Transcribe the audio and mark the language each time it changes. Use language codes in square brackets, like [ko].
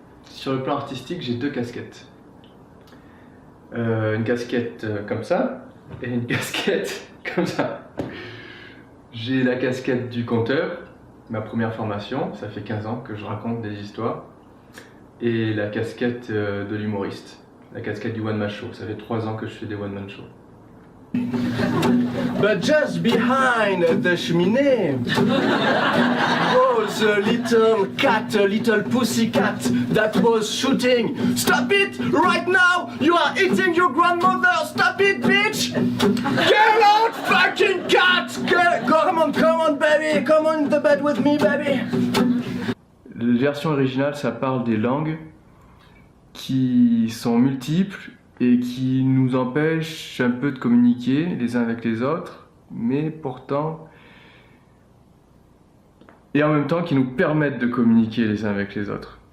[fr] Sur le plan artistique, j'ai deux casquettes. Une casquette comme ça et une casquette comme ça. J'ai la casquette du conteur, ma première formation, ça fait 15 ans que je raconte des histoires, et la casquette de l'humoriste, la casquette du one-man show, ça fait 3 ans que je fais des one-man shows. [en] But just behind the cheminée was a little cat, a little pussy cat that was shooting. Stop it right now! You are eating your grandmother! Stop it, bitch! Get out, fucking cat! Come on, baby! Come on in the bed with me, baby! [fr] La version originale, ça parle des langues qui sont multiples et qui nous empêchent un peu de communiquer les uns avec les autres, mais pourtant, et en même temps qui nous permettent de communiquer les uns avec les autres.